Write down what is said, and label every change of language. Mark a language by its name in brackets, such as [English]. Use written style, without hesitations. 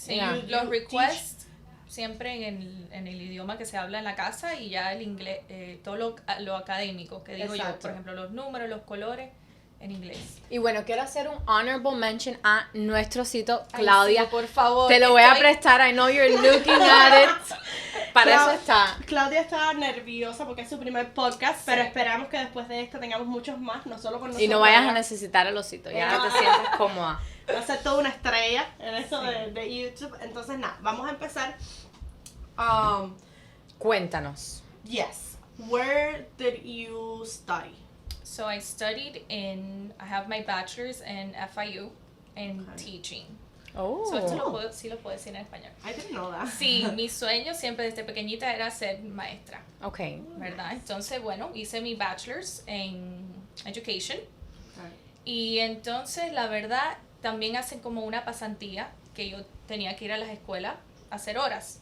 [Spanish] Sí, los requests siempre en el idioma que se habla en la casa y ya el inglés, todo lo académico que digo yo, por ejemplo, los números, los colores, en inglés. Y bueno, quiero hacer un honorable mention a nuestro sitio, Claudia. Ay, sí, por favor. Te lo voy a prestar, [English] I know you're looking at it. [Spanish] Para eso está. Claudia está nerviosa porque es su primer podcast, pero esperamos que después de esto tengamos muchos más, no solo con nosotros. Y no vayas a necesitar el osito, ya te sientes cómoda. Va a ser toda una estrella en eso de YouTube. Entonces, nada, vamos a empezar. Cuéntanos. [English] Yes. Where did you study? So I have my bachelor's in FIU in teaching. Oh. [Spanish] So esto sí lo puedo decir en español. [English] I didn't know that. [Spanish] Sí, mi sueño siempre desde pequeñita era ser maestra. [English] Okay. [Spanish] ¿Verdad? Entonces, bueno, hice mi bachelor's en education. [English] Okay. [Spanish] Y entonces, la verdad, también hacen como una pasantía que yo tenía que ir a las escuelas a hacer horas.